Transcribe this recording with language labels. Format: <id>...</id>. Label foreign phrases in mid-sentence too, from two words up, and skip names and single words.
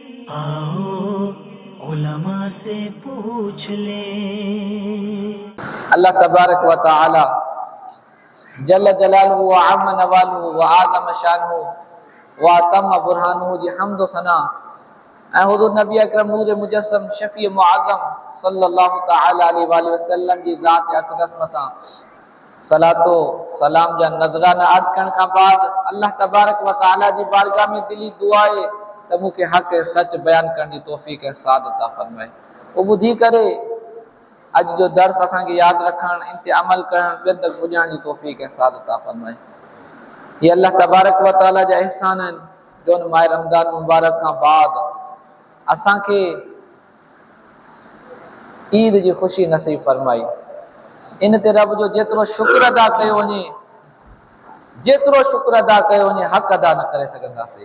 <hi>आओ उलमा से पूछ ले।</hi> <sd>अल्लाह</sd> <ar>تبارك وتعالى جل جلاله وعم نواله وأعظم شانه وتم برهانه</ar> <sd>जी हम्द व सना ऐ हुज़ूर नबी अकरम नूर मुजस्सम शफ़ी मुअज़्ज़म</sd> <ar>صلى الله تعالى عليه وسلم</ar> <sd>जी ज़ात अक़दस मथां सलातो सलाम जा नज़राना अर्ज़ करण खां बाद अल्लाह</sd> <ar>تبارك وتعالى</ar> <sd>जी बारगाह में दिली दुआ आहे त मूंखे हक़ सच बयान करण जी तौफ़ीक़ ऐं सादत अता फ़रमाए। उहो ॿुधी करे अॼु जो दर्स असांखे यादि रखणु, इन ते अमल करणु, ॿियनि तक पुॼाइण जी तौफ़ीक़ ऐं सादत अता फ़रमाए। ये अल्लाह</sd> <ar>تبارك وتعالى</ar> <sd>जा एहसान आहिनि जो उन माह रमज़ान मुबारक खां बाद असांखे ईद जी ख़ुशी नसीब फ़रमाई। इन ते रब जो जेतिरो शुक्र अदा कयो वञे, जेतिरो शुक्र अदा कयो वञे, हक़ अदा न करे सघंदासीं।</sd>